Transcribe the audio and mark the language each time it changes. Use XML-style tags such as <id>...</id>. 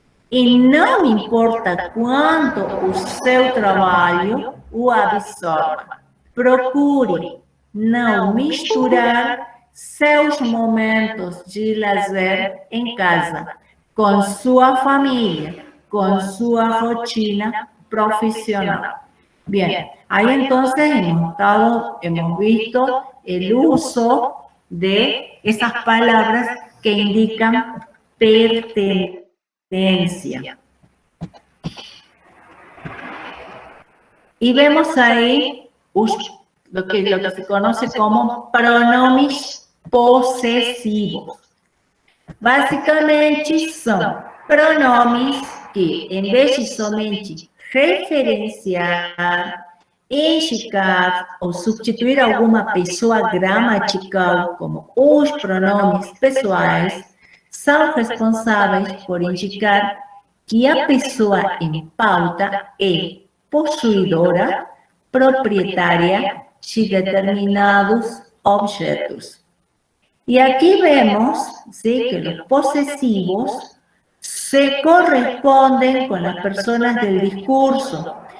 <pt>E não importa quanto o seu trabalho o absorva, procure não misturar seus momentos de lazer em casa com sua família, com sua rotina profissional.</pt> <es>Bien, ahí entonces hemos visto el uso de esas palabras que indican pertenencia. Y vemos ahí lo que se conoce como pronomes possessivos.</es> <pt>Basicamente, são pronomes que, em vez de somente referenciar, indicar ou substituir alguma pessoa gramatical, como os pronomes pessoais, são responsáveis por indicar que a pessoa em pauta é possuidora, proprietária de determinados objetos.</pt> <es>Y aquí vemos, ¿sí?, que los posesivos se corresponden con las personas del discurso.</es>